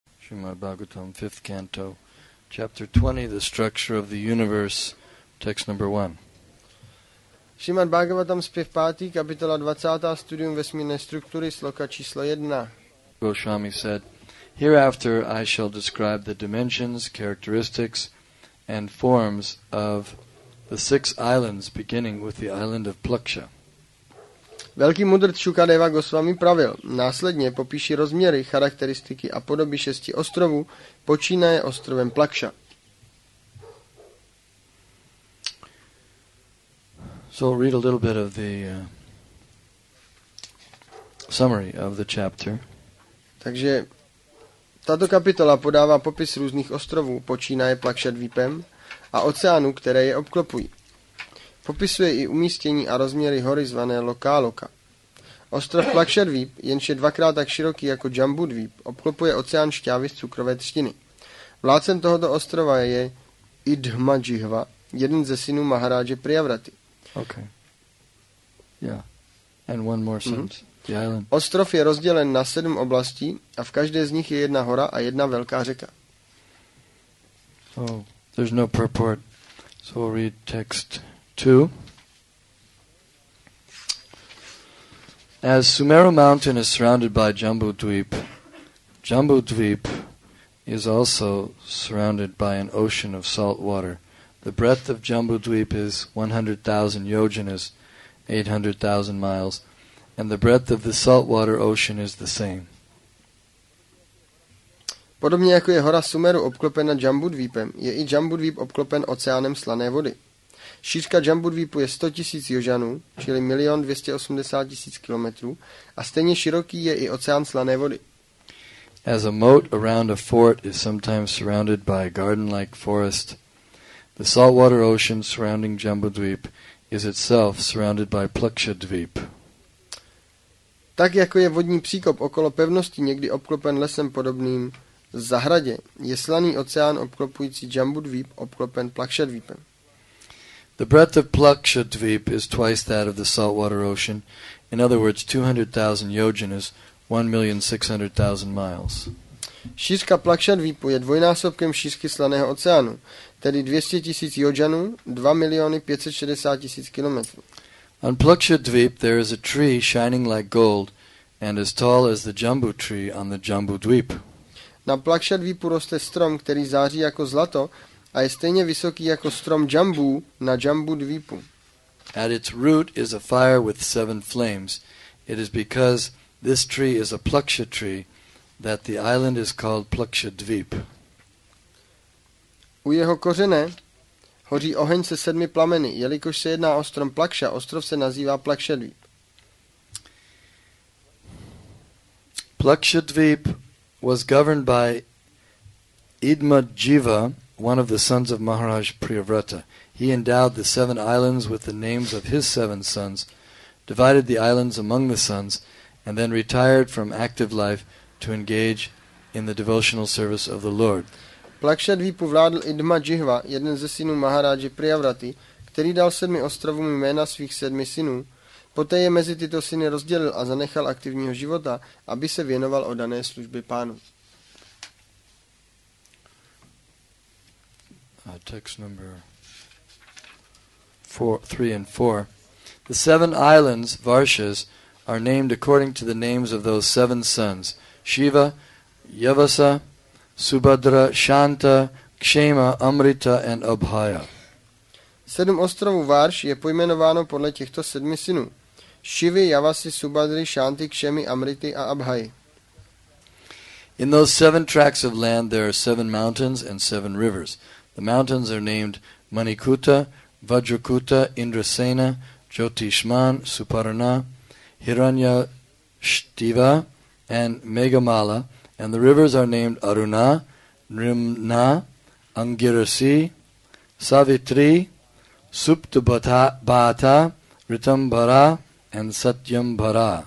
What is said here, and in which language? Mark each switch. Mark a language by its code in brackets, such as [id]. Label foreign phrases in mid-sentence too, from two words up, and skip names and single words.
[en] Srimad Bhagavatam, 5th Canto, Chapter 20, The Structure of the Universe, Text number 1. [cs] Srimad Bhagavatam, zpěv 5. kapitola 20. Studium vesmírné struktury, sloka číslo 1. [en] Goswami said, "Hereafter I shall describe the dimensions, characteristics, and forms of the 6 islands, beginning with the island of Plaksha." [cs] Velký mudrc Šukadeva Goswami pravil, následně popíši rozměry, charakteristiky a podoby 6 ostrovů, počínaje ostrovem Plaksha. [en] So I'll read a little bit of the summary of the chapter. [cs] Takže tato kapitola podává popis různých ostrovů, počínaje Plaksha dvípem a oceánů, které je obklopují. Popisuje i umístění a rozměry hory zvané Lokáloka. Ostrov Plakšadvíp, jenž je 2krát tak široký jako Jambudvíp, obklopuje oceán šťávy z cukrové třtiny. Vládcem tohoto ostrova je Idhmadžihva, jeden ze synů Maharáže Priyavraty. [en] Okay. Yeah. And one more sentence. The island. [cs] Ostrov je rozdělen na 7 oblastí a v každé z nich je jedna hora a jedna velká řeka. [en] Oh, there's no purport. So we'll read text 2. As Sumeru mountain is surrounded by Jambudvip, Jambudvip is also surrounded by an ocean of salt water. The breadth of Jambudvip is 100,000 yojanas, 800,000 miles, and the breadth of the saltwater ocean is the same. [cs] Podobně jako je hora Sumeru obklopena Jambudvípem, je i Jambudvíp obklopen oceánem slané vody. Šířka Jambudvípu je 100 000 jožanů, čili 1 280 000 kilometrů, a stejně široký je i oceán slané vody. [en] As a moat around a fort is sometimes surrounded by a garden-like forest, the saltwater ocean surrounding Jambudvip is itself surrounded by Plakshadvip. [cs] Tak jako je vodní příkop okolo pevnosti někdy obklopen lesem podobným zahradě, je slaný oceán obklopující Jambudvíp obklopen Plakshadvípem. [en] The breadth of Plakshadvip is twice that of the saltwater ocean, in other words 200,000 yojanas, 1,600,000 miles. [cs] Šířka Plakshadvípu je dvojnásobkem šířky slaného oceánu, tedy 200 000 yojanů, 2,560,000 kilometrů. [en] On Plakshadvip there is a tree shining like gold and as tall as the Jambu tree on the Jambudvip. [cs] Na Plakshadvípu roste strom, který září jako zlato a je stejně vysoký jako strom Jambu na Jambudvípu. [en] At its root is a fire with 7 flames. It is because this tree is a Plaksha tree that the island is called Plakshadvip. [cs] U jeho kořene hoří oheň se 7 plameny, jelikož se jedná o strom Plaksha, ostrov se nazývá Plakshadvíp. [en] Plakshadvip was governed by Idmadjiva, one of the sons of Maharaj Priyavrata. He endowed the 7 islands with the names of his 7 sons, divided the islands among the sons, and then retired from active life to engage in the devotional service of the Lord. [cs] Plakshadvípu vládl Idhmadžihva, jeden ze synů Maharáže Priyavraty, který dal 7 ostrovům jména svých 7 synů. Poté je mezi tyto syny rozdělil a zanechal aktivního života, aby se věnoval oddané službě Pánu. [en] Text number 3 and 4. The 7 islands, Varshas, are named according to the names of those 7 sons, Shiva, Yavasa, Subhadra, Shanta, Kshema, Amrita and Abhaya. [cs] 7 ostrovů Varš je pojmenováno podle těchto 7 synů. Shivy, Javasy, Subhadry, Shanty, Kshemy, Amrity a Abhayi. [en] In those 7 tracts of land there are 7 mountains and 7 rivers. The mountains are named Manikuta, Vajrakuta, Indrasena, Jyotishman, Suparna, Hiranyashtiva, and Meghamala, and the rivers are named Aruna, Nrimna, Angirasi, Savitri, Suptabhata, Ritambhara, and Satyambhara.